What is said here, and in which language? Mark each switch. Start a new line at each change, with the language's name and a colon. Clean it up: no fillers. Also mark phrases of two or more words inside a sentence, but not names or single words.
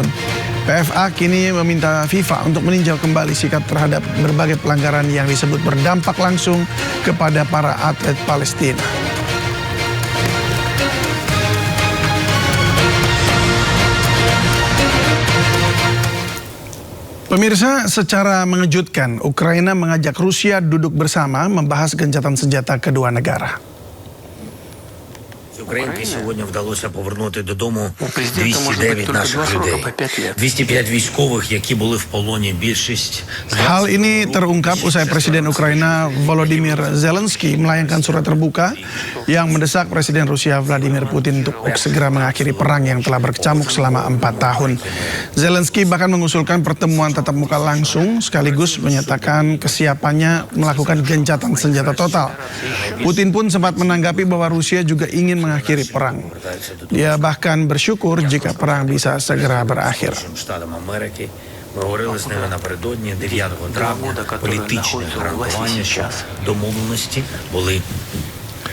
Indonesian: PFA kini meminta FIFA untuk meninjau kembali sikap terhadap berbagai pelanggaran yang disebut berdampak langsung kepada para atlet Palestina. Pemirsa, secara mengejutkan, Ukraina mengajak Rusia duduk bersama membahas gencatan senjata kedua negara.
Ukrainian: Українки сьогодні вдалося повернути додому 209 наших людей. 205 військових, які були в полоні, більшість.
Indonesian: Hal ini terungkap usai Presiden Ukraina Volodymyr Zelensky melayangkan surat terbuka yang mendesak Presiden Rusia Vladimir Putin untuk segera mengakhiri perang yang telah berkecamuk selama 4 tahun. Zelensky bahkan mengusulkan pertemuan tatap muka langsung sekaligus menyatakan kesiapannya melakukan gencatan senjata total. Putin pun sempat menanggapi bahwa Rusia juga ingin mengakhiri perang. Dia bahkan bersyukur jika perang bisa segera berakhir.
Ukrainian: Ми говорили з ними напередодні 9 травня, політичне гарантування, що домовленості були